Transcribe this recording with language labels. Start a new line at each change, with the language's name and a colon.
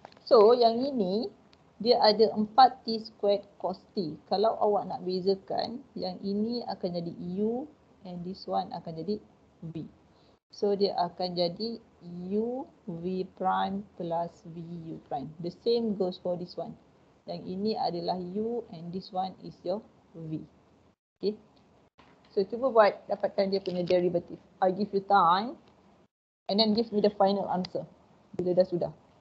Malay: So yang ini dia ada 4t squared cos t. Kalau awak nak bezakan, yang ini akan jadi u and
English: this one
Malay: akan jadi v. So dia akan jadi u v prime plus v u prime.
English: The same goes for this one.
Malay: Yang ini adalah u and
English: this one is your
Malay: v. Okay. So cuba buat dapatkan dia punya derivative.
English: I give you time and then give me the final answer
Malay: bila dah sudah.